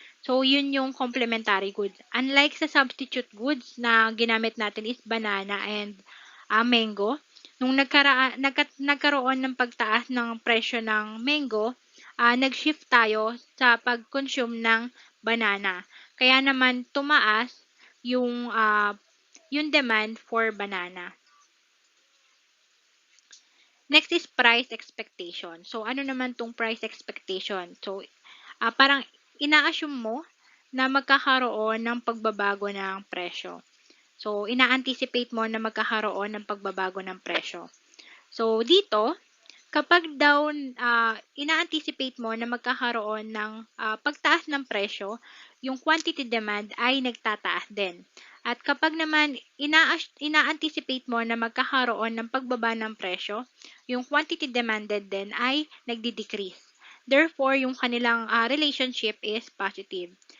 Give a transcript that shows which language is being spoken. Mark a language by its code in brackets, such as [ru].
[tl] So, yun yung complementary goods. Unlike sa substitute goods na ginamit natin is banana and mango, nung nagkaroon ng pagtaas ng presyo ng mango, nag-shift tayo sa pag-consume ng banana. Kaya naman tumaas yung demand for banana. [en] Next is price expectation. [tl] So, ano naman tong price expectation? So, parang ina-assume mo na magkakaroon ng pagbabago ng presyo. So, ina-anticipate mo na magkakaroon ng pagbabago ng presyo. So, dito, kapag daw ina-anticipate mo na magkakaroon ng pagtaas ng presyo, yung quantity demand ay nagtataas din. At kapag naman ina-anticipate mo na magkakaroon ng pagbaba ng presyo, yung quantity demanded din ay nagdi-decrease. Therefore, yung kanilang relationship is positive.